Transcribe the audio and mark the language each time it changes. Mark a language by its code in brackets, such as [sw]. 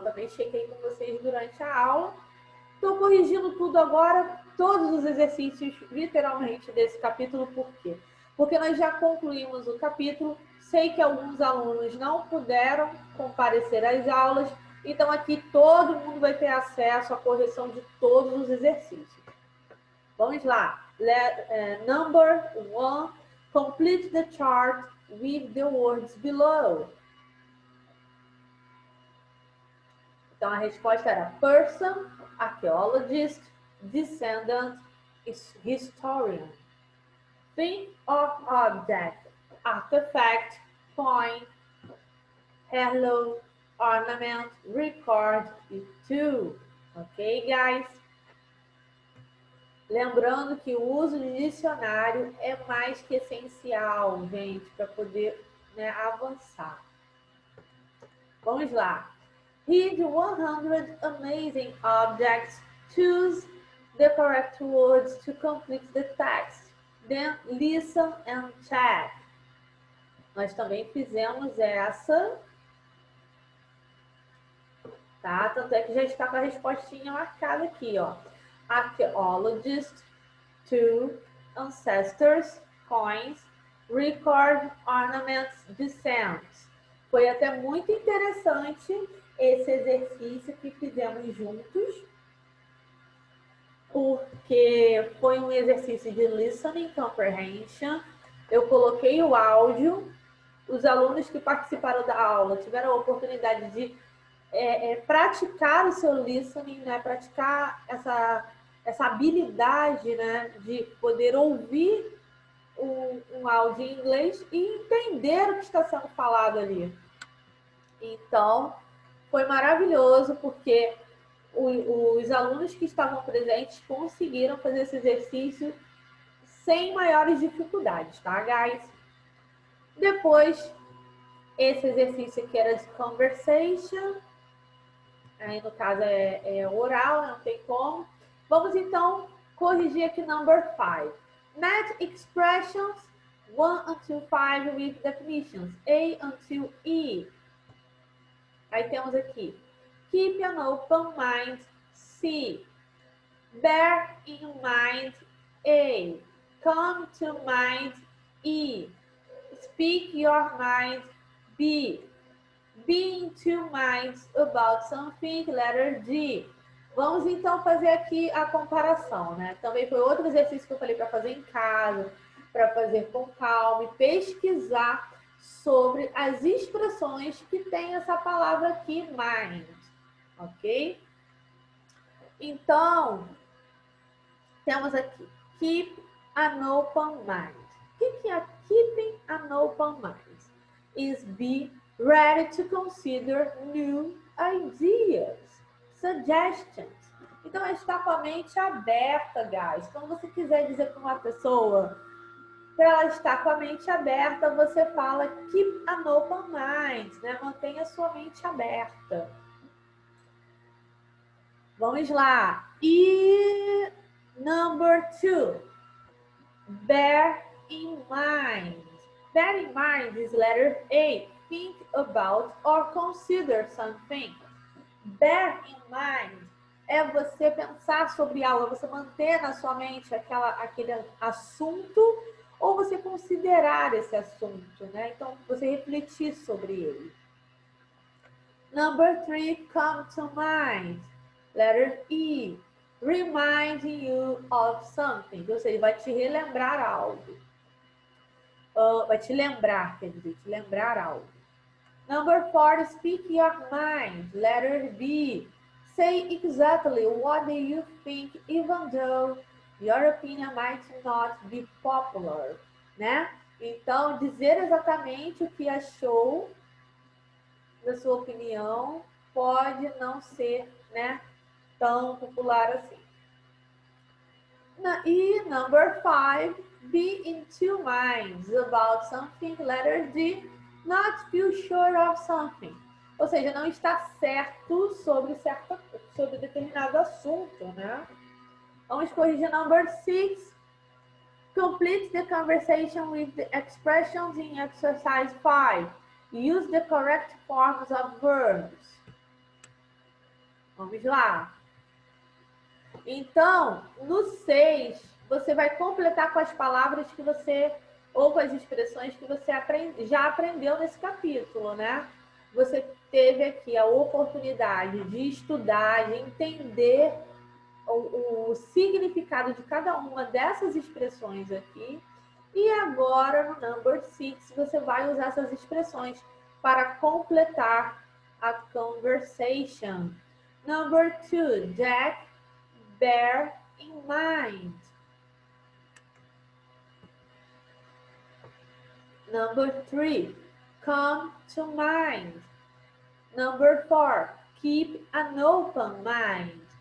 [pt] Também chequei com vocês durante a aula. Estou corrigindo tudo agora, todos os exercícios, literalmente, desse capítulo. Por quê? Porque nós já concluímos o capítulo. Sei que alguns alunos não puderam comparecer às aulas, então aqui todo mundo vai ter acesso à correção de todos os exercícios. Vamos lá. [en] Number 1. Complete the chart with the words below. [pt] Então, a resposta era person, archaeologist, descendant, historian. [en] Thing or object, artifact, coin, heirloom, ornament, record e tool. Ok, guys? [pt] Lembrando que o uso de dicionário é mais que essencial, gente, para poder, né, avançar. Vamos lá. [en] Read 100 amazing objects. Choose the correct words to complete the text. Then listen and check. [pt] Nós também fizemos essa, tá? Tanto é que já está com a respostinha marcada aqui, ó. [en] Archaeologist, two, ancestors, coins, record, ornaments, descents. [pt] Foi até muito interessante esse exercício que fizemos juntos, porque foi um exercício de listening comprehension. Eu coloquei o áudio, os alunos que participaram da aula tiveram a oportunidade de praticar o seu listening, né? Praticar essa habilidade, né? De poder ouvir um áudio em inglês e entender o que está sendo falado ali. Então, foi maravilhoso, porque os alunos que estavam presentes conseguiram fazer esse exercício sem maiores dificuldades, tá, guys? Depois, esse exercício aqui era de conversation. Aí, no caso, é oral, não tem como. Vamos, então, corrigir aqui [en] number 5. Match expressions 1 until 5 with definitions. A until E. [pt] Aí temos aqui. [en] Keep an open mind. C. Bear in mind. A. Come to mind. E. Speak your mind. B. Be in two minds about something. Letter D. [pt] Vamos então fazer aqui a comparação, né? Também foi outro exercício que eu falei para fazer em casa, para fazer com calma e pesquisar sobre as expressões que tem essa palavra aqui, mind, ok? Então, temos aqui, [en] keep an open mind. [pt] O que é [en] keeping an open mind? Is be ready to consider new ideas, suggestions. [pt] Então, é estar com a mente aberta, guys. Quando você quiser dizer para uma pessoa para ela estar com a mente aberta, você fala [en] keep an open mind, [pt] né? Mantenha a sua mente aberta. Vamos lá. E [en] number 2, bear in mind. Bear in mind is letter A. Think about or consider something. Bear in mind [pt] é você pensar sobre algo, é você manter na sua mente aquele assunto ou você considerar esse assunto, né? Então, você refletir sobre ele. [en] Number 3, come to mind. Letter E. Reminding you of something. [pt] Ou seja, vai te relembrar algo. Vai te lembrar, quer dizer, te lembrar algo. [en] Number 4, speak your mind. Letter B. Say exactly what do you think, even though your opinion might not be popular, né? [pt] Então, dizer exatamente o que achou da sua opinião pode não ser, né, tão popular assim. [en] E number 5, be in two minds about something. Letter D, not feel sure of something. [pt] Ou seja, não está certo sobre determinado assunto, né? Vamos corrigir [en] number 6. Complete the conversation with the expressions in exercise 5. Use the correct forms of verbs. [pt] Vamos lá. Então, no 6, você vai completar com as palavras que você, ou com as expressões que você já aprendeu nesse capítulo, né? Você teve aqui a oportunidade de estudar, de entender o significado de cada uma dessas expressões aqui. E agora, no number 6, você vai usar essas expressões para completar a conversation. [en] Number 2, Jack, bear in mind. Number 3, come to mind. Number 4, keep an open mind.